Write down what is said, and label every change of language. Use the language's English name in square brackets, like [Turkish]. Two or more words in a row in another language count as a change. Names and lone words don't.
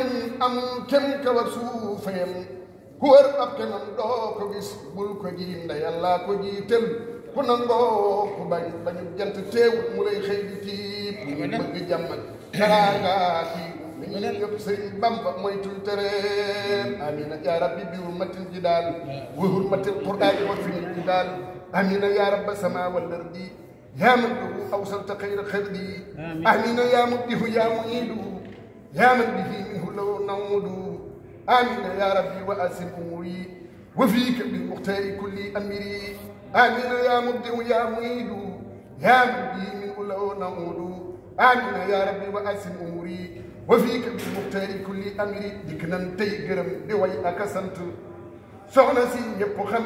[Wolof] kem kaw ak suufa yem ku wër ak xeemam doo ko gis bul ko jiim nda yàllaa ko jiital ku nangoo ku bañu jant teewut mu lay xëy di tiib ñu bëgg jàmm ak teraanga kii mi ñu yëpp sëriñ Bamba mooy tul tereen [Arabic] آمين يا ربي بحرمة الجدال وبحرمة القرآن وفي الجدال آمين يا رب السماء والأرض يا من به أوصلت خير خرد آمين يا مبدئ يا معيد يا من به منه لو نعوذ آمين يا ربي وعاصم أموري وفيك بالمختار كل أمري آمين يا مبدئ يا معيد يا من به منه لو نعوذ آمين يا ربي وعاصم أموري وفيك بالمختار كل أمري [Wolof] dikk nan tey gërëm di way ak a sant soxna si ñëpp xam